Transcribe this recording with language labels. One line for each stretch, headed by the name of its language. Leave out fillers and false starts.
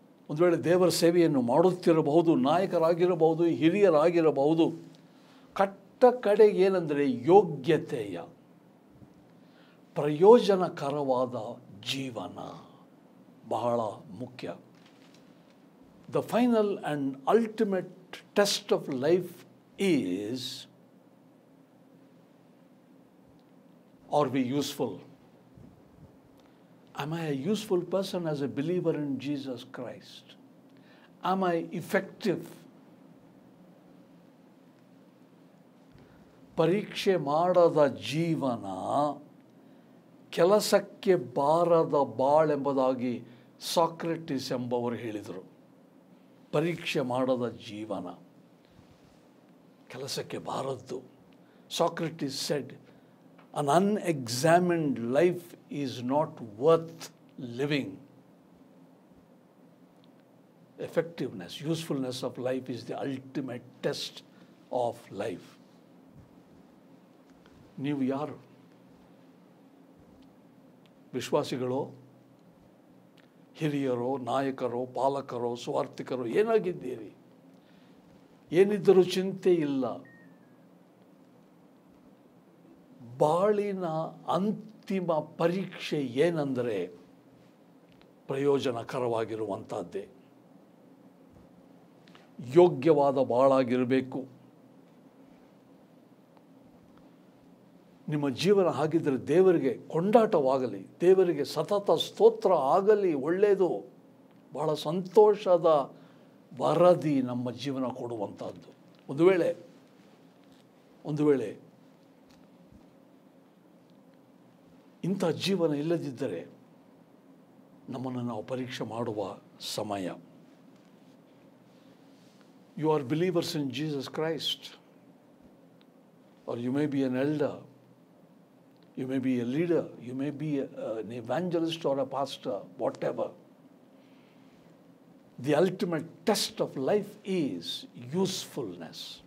Kannada: ಒಂದು ವೇಳೆ ದೇವರ ಸೇವೆಯನ್ನು ಮಾಡುತ್ತಿರಬಹುದು, ನಾಯಕರಾಗಿರಬಹುದು, ಹಿರಿಯರಾಗಿರಬಹುದು. ಕಟ್ಟ ಕಡೆಗೆ ಏನಂದರೆ ಯೋಗ್ಯತೆಯ ಪ್ರಯೋಜನಕರವಾದ ಜೀವನ ಬಹಳ ಮುಖ್ಯ.
English: The final and ultimate test of life is, are we useful? Am I a useful person as a believer in Jesus Christ? Am I effective?
Kannada: ಪರೀಕ್ಷೆ ಮಾಡದ ಜೀವನ ಕೆಲಸಕ್ಕೆ ಬಾರದ ಬಾಳೆಂಬುದಾಗಿ ಸಾಕ್ರೆಟಿಸ್ ಎಂಬವರು ಹೇಳಿದರು. ಪರೀಕ್ಷೆ ಮಾಡದ ಜೀವನ ಕೆಲಸಕ್ಕೆ ಬಾರದ್ದು.
English: Socrates said, an unexamined life is not worth living. Effectiveness, usefulness of life is the ultimate test of life.
Kannada: ನೀವು ಯಾರು? ವಿಶ್ವಾಸಿಗಳೋ, ಹಿರಿಯರೋ, ನಾಯಕರೋ, ಪಾಲಕರೋ, ಸ್ವಾರ್ಥಿಕರೋ ಏನಾಗಿದ್ದೀರಿ? ಏನಿದ್ದರೂ ಚಿಂತೆ ಇಲ್ಲ. ಬಾಳಿನ ಅಂತಿಮ ಪರೀಕ್ಷೆ ಏನಂದರೆ ಪ್ರಯೋಜನಕರವಾಗಿರುವಂಥದ್ದೇ. ಯೋಗ್ಯವಾದ ಬಾಳಾಗಿರಬೇಕು. ನಿಮ್ಮ ಜೀವನ ಹಾಗಿದ್ದರೆ ದೇವರಿಗೆ ಕೊಂಡಾಟವಾಗಲಿ, ದೇವರಿಗೆ ಸತತ ಸ್ತೋತ್ರ ಆಗಲಿ. ಒಳ್ಳೆಯದು, ಬಹಳ ಸಂತೋಷದ ವರದಿ ನಮ್ಮ ಜೀವನ ಕೊಡುವಂಥದ್ದು. ಒಂದು ವೇಳೆ ಇಂಥ ಜೀವನ ಇಲ್ಲದಿದ್ದರೆ ನಮ್ಮನ್ನು ನಾವು ಪರೀಕ್ಷೆ ಮಾಡುವ ಸಮಯ.
English: You are believers in Jesus Christ, or you may be an elder, you may be a leader, you may be an evangelist or a pastor, whatever. The ultimate test of life is usefulness.